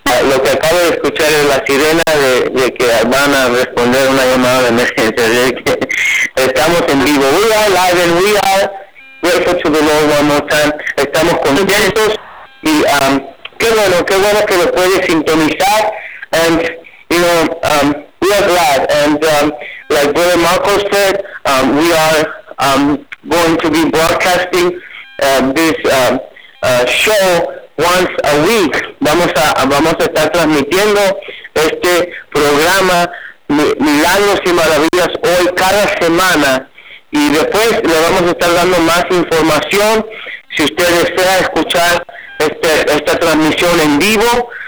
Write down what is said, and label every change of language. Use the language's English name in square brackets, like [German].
[Spanish] Lo que acabo de escuchar es la sirena de que van a responder una llamada de emergencia. Estamos en vivo. [English] We are live and we are grateful to the Lord one more time. [Spanish] Estamos contentos y... Qué bueno que lo puede sintonizar, [English] and you know, we are glad, and like Brother Marcos said, we are going to be broadcasting this show once a week. [Spanish] Vamos a estar transmitiendo este programa Milagros y Maravillas hoy cada semana, y después le vamos a estar dando más información si usted desea escuchar esta transmisión en vivo.